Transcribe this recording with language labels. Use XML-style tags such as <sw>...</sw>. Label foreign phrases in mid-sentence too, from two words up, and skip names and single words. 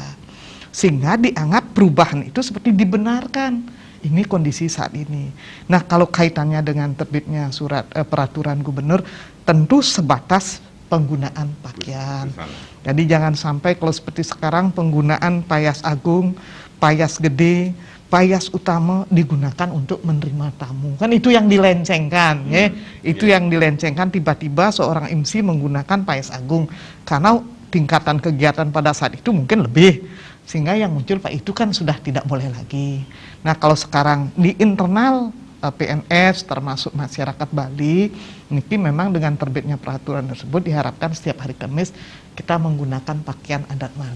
<id>Sehingga dianggap perubahan itu seperti dibenarkan. Ini kondisi saat ini. Nah kalau kaitannya dengan terbitnya surat peraturan gubernur, tentu sebatas penggunaan pakaian. Jadi jangan sampai kalau seperti sekarang penggunaan payas agung, payas gede, payas utama digunakan untuk menerima tamu. Kan itu yang dilencengkan, ya. Itu yang dilencengkan, tiba-tiba seorang MC menggunakan payas agung karena tingkatan kegiatan pada saat itu mungkin lebih. Sehingga yang muncul Pak itu kan sudah tidak boleh lagi. Nah kalau sekarang di internal PNS termasuk masyarakat Bali, niki memang dengan terbitnya peraturan tersebut diharapkan setiap hari Kamis kita menggunakan pakaian adat Bali.</id>